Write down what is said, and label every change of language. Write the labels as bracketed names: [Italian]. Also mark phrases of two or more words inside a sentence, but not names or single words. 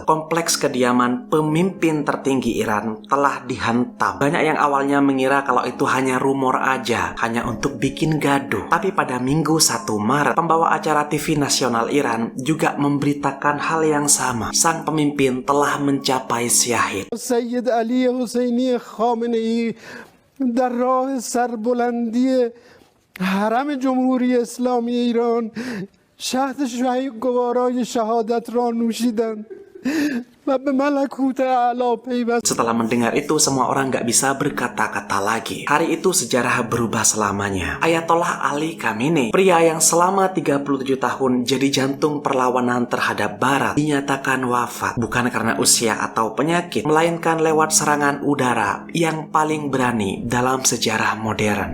[Indonesian] Kompleks kediaman pemimpin tertinggi Iran telah dihantam. Banyak yang awalnya mengira kalau itu hanya rumor aja, hanya untuk bikin gaduh. Tapi pada Minggu 1 Maret, pembawa acara TV nasional Iran juga memberitakan hal yang sama. Sang pemimpin telah mencapai syahid. [Persian] سید علی حسینی خامنه ای در راه سربلندی حرم جمهوری اسلامی ایران شهد شهی گوارای شهادت را نوشیدند و به ملکوت اعلی پیوست. [Indonesian] Setelah mendengar itu, semua orang gak bisa berkata-kata lagi. Hari itu sejarah berubah selamanya. Ayatollah Ali Khamenei, pria yang selama 37 tahun jadi jantung perlawanan terhadap Barat, dinyatakan wafat. Bukan karena usia atau penyakit, melainkan lewat serangan udara yang paling berani dalam sejarah modern.